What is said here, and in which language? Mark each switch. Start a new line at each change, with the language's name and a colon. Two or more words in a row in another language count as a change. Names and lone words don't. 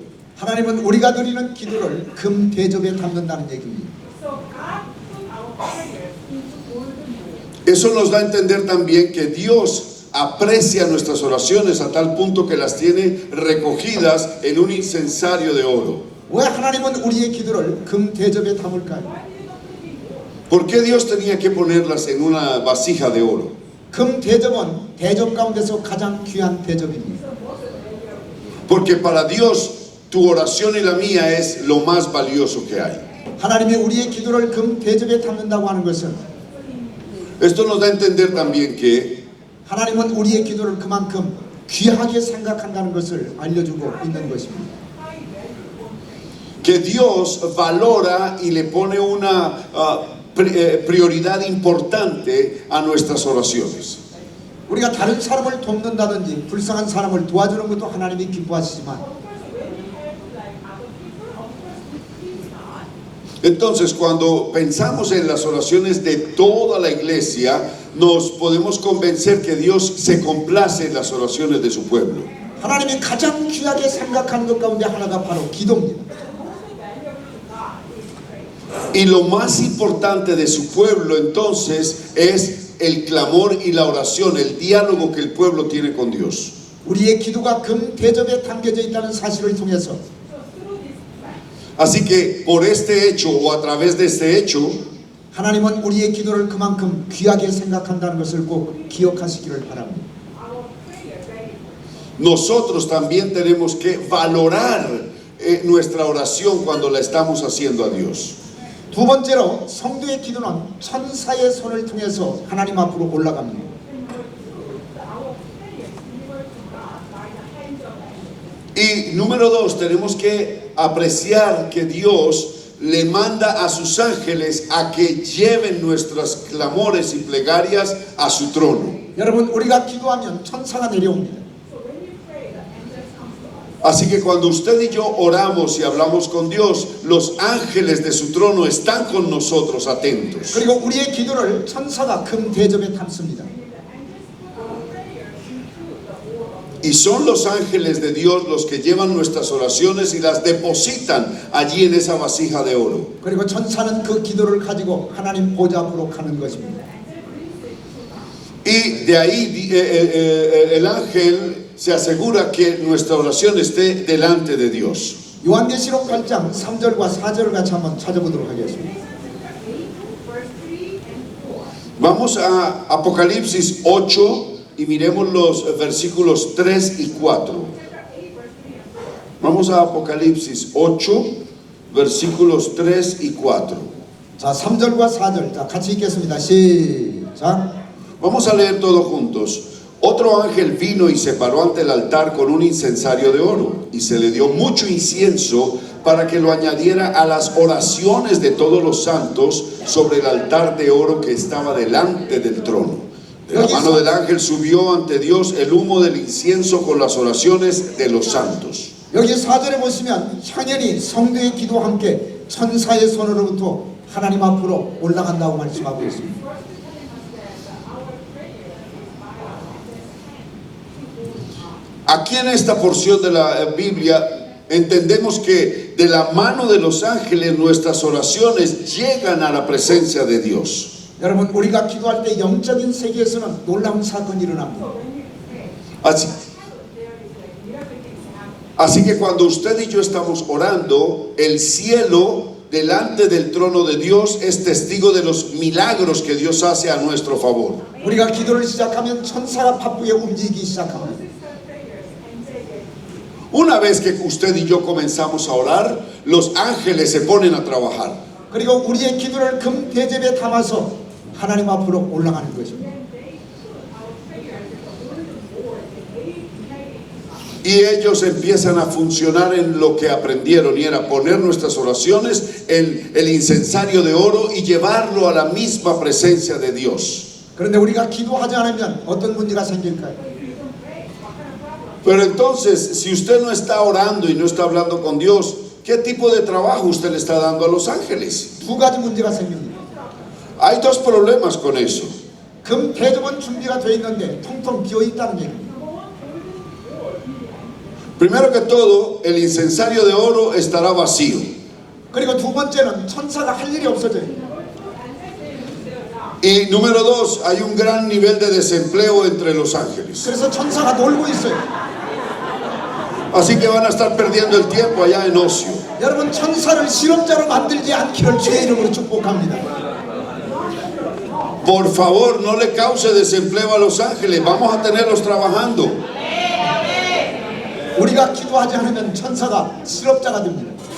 Korean: 하나님은 우리가 드리는 기도를 금 대접에 담는다는 얘기입니다.
Spanish: Eso nos da a entender también que Dios aprecia nuestras oraciones a tal punto que las tiene recogidas en un incensario de oro.
Korean: 왜 하나님은 우리의 기도를 금 대접에 담을까요?
Spanish: ¿Por qué Dios tenía que ponerlas en una vasija de oro?
Korean: 금 대접은 대접 가운데서 가장 귀한 대접입니다.
Spanish: Porque para Dios tu oración y la mía es lo más valioso que hay.
Korean: 하나님이 우리의 기도를 금 대접에 담는다고 하는 것은
Spanish: Esto nos da a entender también que
Korean: 하나님은 우리의 기도를 그만큼 귀하게 생각한다는 것을 알려주고 있는 것입니다.
Spanish: que Dios valora y le pone una prioridad importante a nuestras oraciones.
Korean: 우리가 다른 사람을 돕는다든지 불쌍한 사람을 도와주는 것도 하나님이 기뻐하시지만
Spanish: Entonces, cuando pensamos en las oraciones de toda la iglesia, nos podemos convencer que Dios se complace en las oraciones de su pueblo.
Korean: 하나님이 가장 귀하게 생각하는 것 가운데 하나가 바로 기도입니다.
Spanish: Y lo más importante de su pueblo entonces es el clamor y la oración, el diálogo que el pueblo tiene con Dios.
Korean: 우리의 기도가 금 대접에 담겨져 있다는 사실을 통해서
Spanish: Así que por este hecho o a través de este hecho,
Korean: 하나님은 우리의 기도를 그만큼 귀하게 생각한다는 것을 꼭 기억하시기를 바랍니다.
Spanish: nosotros también tenemos que valorar nuestra oración cuando la estamos haciendo a Dios.
Korean: 두 번째로 성도의 기도는 천사의 손을 통해서 하나님 앞으로 올라갑니다.
Spanish: Y número dos, tenemos que apreciar que Dios le manda a sus ángeles a que lleven nuestras clamores y plegarias a su trono.
Korean: 여러분, 우리가 기도하면 천사가 내려옵니다.
Spanish: Así que cuando usted y yo oramos y hablamos con Dios, los ángeles de su trono están con nosotros atentos.
Korean: 그리고 우리의 기도를 천사가 금 대접에 담습니다.
Spanish: Y son los ángeles de Dios los que llevan nuestras oraciones y las depositan allí en esa vasija de oro.
Korean: 그리고 천사는 그 기도를 가지고 하나님 보좌 앞으로 가는 것입니다.
Spanish: Y de ahí el ángel se asegura que nuestra oración esté delante de Dios.
Korean: 요한계시록 8장 3절과 4절을 같이 한번 찾아보도록 하겠습니다.
Spanish: Vamos a Apocalipsis 8 y miremos los versículos 3 y 4. Vamos a Apocalipsis 8, versículos 3 y 4.
Korean: 자, 3절과 4절 자, 같이 읽겠습니다. 시작.
Spanish: Vamos a leer todos juntos. Otro ángel vino y se paró ante el altar con un incensario de oro, y se le dio mucho incienso para que lo añadiera a las oraciones de todos los santos sobre el altar de oro que estaba delante del trono. De la mano del ángel subió ante Dios el humo del incienso con las oraciones de los santos.
Korean: 여기 4절에 보시면 향연이 성도의 기도와 함께 천사의 손으로부터 하나님 앞으로 올라간다고 말씀하고 있습니다.
Spanish: Aquí en esta porción de la Biblia entendemos que de la mano de los ángeles nuestras oraciones llegan a la presencia de Dios.
Korean: 여러분, 우리가 기도할 때 영적인 세계에서는 놀라운 사건이 일어납니다.
Spanish: Así que cuando usted y yo estamos orando, el cielo delante del trono de Dios es testigo de los milagros que Dios hace a nuestro favor.
Korean: 우리가 기도를 시작하면 천사가 바쁘게 움직이기 시작합니다.
Spanish: Una vez que usted y yo comenzamos a orar, los ángeles se ponen a trabajar.
Korean: 그리고 우리의 기도를 금 대접에 담아서 하나님 앞으로 올라가는 것입니다.
Spanish: Y ellos empiezan a funcionar en lo que aprendieron, y era poner nuestras oraciones en el incensario de oro y llevarlo a la misma presencia de Dios.
Korean: 그런데 우리가 기도하지 않으면 어떤 문제가 생길까요?
Spanish: Pero entonces, si usted no está orando y no está hablando con Dios, ¿qué tipo de trabajo usted le está dando a los ángeles?
Korean: 두 가지 문제가 생깁니다.
Spanish: Hay dos problemas con eso.
Korean: 금 대접은 준비가 되어 있는데 통통 비어 있다는 얘기입니다.
Spanish: Primero que todo, el incensario de oro estará vacío.
Korean: 그리고 두 번째는 천사가 할 일이 없어져요.
Spanish: Y número dos, hay un gran nivel de desempleo entre los ángeles.
Korean: 그래서 천사가 놀고 있어요.
Spanish: Así que van a estar perdiendo el tiempo allá en ocio.
Korean: 여러분, 천사를 실업자로 만들지 않기를 주의 이름으로 축복합니다.
Spanish: Por favor, no le cause desempleo a los ángeles. Vamos a tenerlos trabajando.
Korean: 우리가 기도하지 않으면 천사가 실업자가 됩니다.